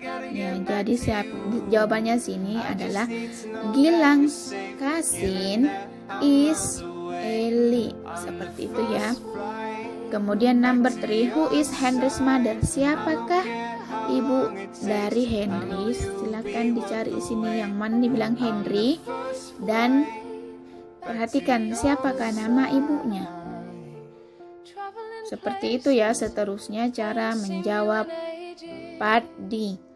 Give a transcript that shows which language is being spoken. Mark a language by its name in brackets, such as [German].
[Indonesian] Ya, jadi jawabannya sini adalah [English] Gilang's cousin is Ellie. [Indonesian] Seperti itu ya. Kemudian [English] number 3, who is Henry's mother? [Indonesian] Siapakah ibu dari Henry? Silakan dicari di sini yang mana dibilang Henry dan perhatikan siapakah nama ibunya. Seperti itu ya seterusnya cara menjawab part D.